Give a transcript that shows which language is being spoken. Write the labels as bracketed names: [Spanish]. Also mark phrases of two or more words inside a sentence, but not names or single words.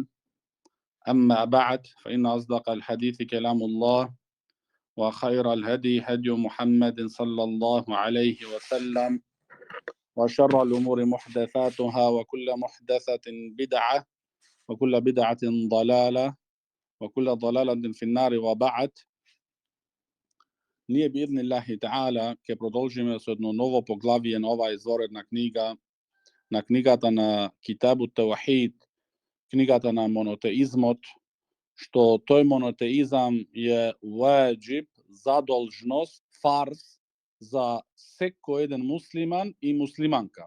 [Arabic] أما بعد فإن أصدق الحديث كلام الله وخير الهدي هدي محمد صلى الله عليه وسلم وشر الأمور محدثاتها وكل محدثة بدعة وكل بدعة ضلالة وكل ضلالة في النار وبعد. [Macedonian] Nije [Arabic] بإذن الله تعالى [Macedonian] ke продолжиме со едно ново поглавие на оваа изворедна книга, на книгата на Китабу Таухид, книгата на монотеизмот, што тој монотеизам е ваџиб, задолжност, фарз за секој еден муслиман и муслиманка.